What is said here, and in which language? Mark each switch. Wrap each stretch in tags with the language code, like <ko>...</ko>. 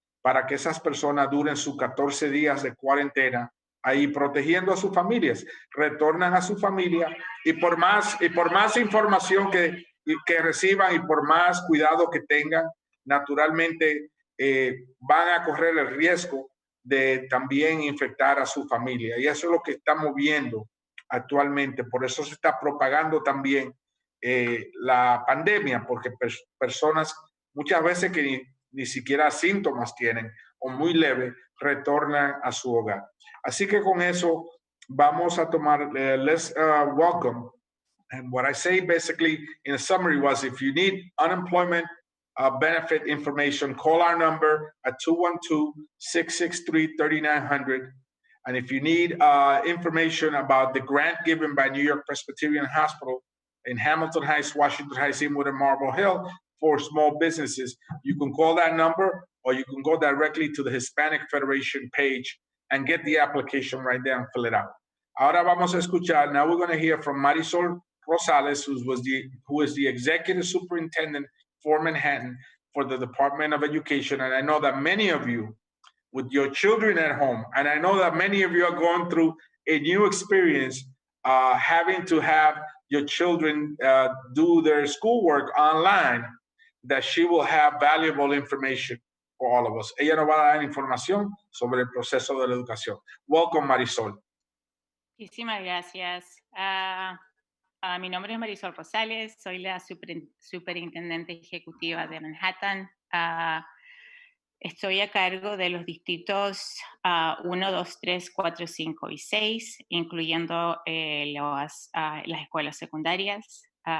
<es>para que esas personas duren sus 14 días de cuarentena ahí protegiendo a sus familias, retornan a su familia y por más información que reciban y por más cuidado que tengan, naturalmente van a correr el riesgo de también infectar a su familia. Y eso es lo que estamos viendo actualmente. Por eso se está propagando también la pandemia, porque personas muchas veces que ni siquiera síntomas tienen o muy leve, retornan a su hogar. Así que con eso vamos a tomar,</es> <en>let's welcome. And what I say basically in a summary was if you need unemployment benefit information, call our number at 212-663-3900. And if you need information about the grant given by New York Presbyterian Hospital in Hamilton Heights, Washington Heights, Inwood, and Marble Hill for small businesses, you can call that number or you can go directly to the Hispanic Federation page and get the application right there and fill it out.</en> <es>Ahora vamos a escuchar,</es> <en>now we're going to hear from Marisol Rosales, who is the Executive Superintendent for Manhattan for the Department of Education. And I know that many of you with your children at home, and I know that many of you are going through a new experience having to have your children do their schoolwork online, that she will have valuable information for all of us.</en> <es>Ella nos va a dar información sobre el proceso de la educación.</es> <en>Welcome, Marisol.</en> <es>Muchísimas gracias. Mi nombre es Marisol Rosales, soy la superintendente ejecutiva de Manhattan. Estoy a cargo de los distritos 1, 2, 3, 4, 5 y 6, incluyendo las escuelas secundarias.</es>